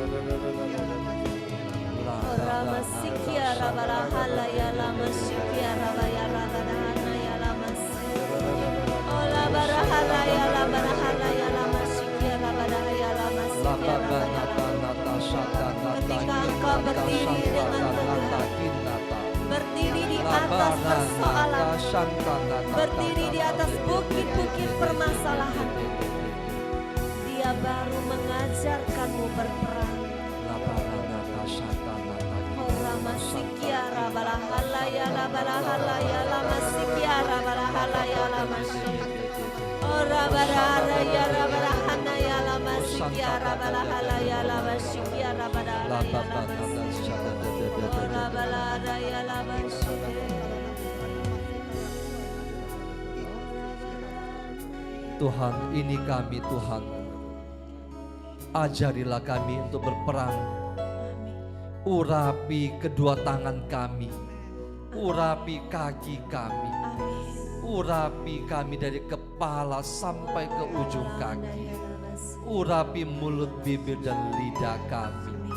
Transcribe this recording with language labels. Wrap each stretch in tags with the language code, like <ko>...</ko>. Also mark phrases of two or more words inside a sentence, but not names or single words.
<id>Ramasikia rabalahala ya lamasikia rabaya rabadana ya lamasi. Ola barahala ya labarahala ya lamasikia rabadana ya lamasikia rabadana. Ketika engkau berdiri dengan tegak, berdiri di atas persoalan, berdiri di atas bukit-bukit permasalahan, Dia baru mengajarkanmu berperang. Ramasikia rabalahala ya labarahala ya lamasikia rabalahala ya lamasi. Ora barara ya rabarahana ya lamasikia rabalahala ya lamasikia rabalahala ya lamasi. Ora balada ya lamasi. Tuhan, ini kami Tuhan. Ajarilah kami untuk berperang. Urapi kedua tangan kami, urapi kaki kami, urapi kami dari kepala sampai ke ujung kaki, urapi mulut, bibir, dan lidah kami.</id>